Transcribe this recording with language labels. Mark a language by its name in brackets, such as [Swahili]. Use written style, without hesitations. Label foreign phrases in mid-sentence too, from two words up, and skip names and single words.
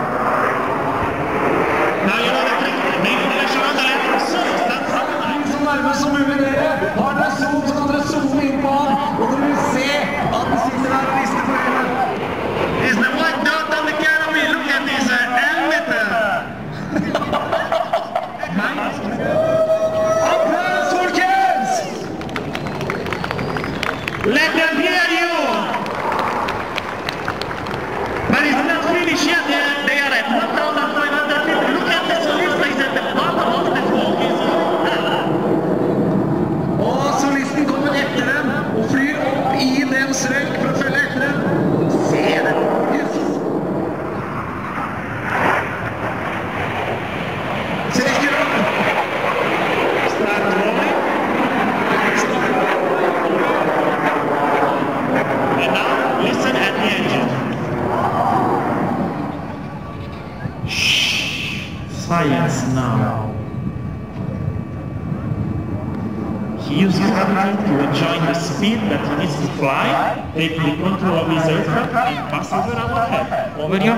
[English] Now you know the trick. Maybe the show on the left. So that's how [Norwegian] så nærmest som mulig dere. Har dere zoom, så kan dere zoome inn på han, og dere vil se at den sitter der og rister på øynene. [English] Is the white dot on the canopy? Look at this emitter. [Norwegian] Applaus, folkens! [English] Let them hear you! But it's not finished yet. They are at 1,500 feet. Look at the solista. He's at the bottom of the smoke. [Norwegian] Og solisten kommer etter dem og flyr opp i deres røyk for å følge etter dem. Se det! Yes. Trekker opp! [English] Start rolling. And now, listen at the engine. Shh. Silence now. He uses gravity to enjoy the speed that he needs to fly, take the control of his aircraft and pass over our head.